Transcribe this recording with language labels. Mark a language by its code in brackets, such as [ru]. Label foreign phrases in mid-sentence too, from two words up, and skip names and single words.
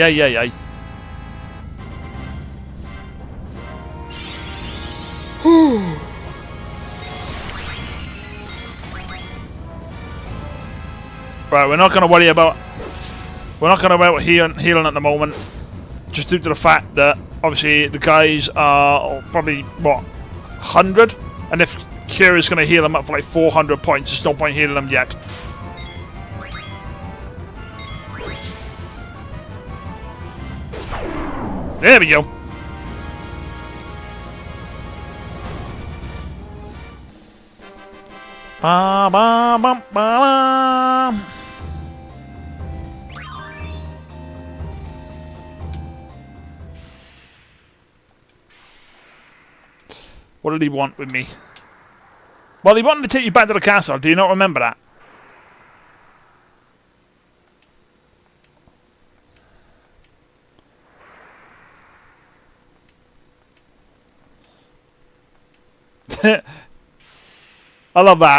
[en] Right, we're not going to worry about healing at the moment, just due to the fact that obviously the guys are probably what 100, and if Kira's going to heal them up for like 400 points, there's no point healing them yet. There we go. Ba ba ba ba ba. What did he want with me? Well, he wanted to take you back to the castle. Do you not remember that? I love that.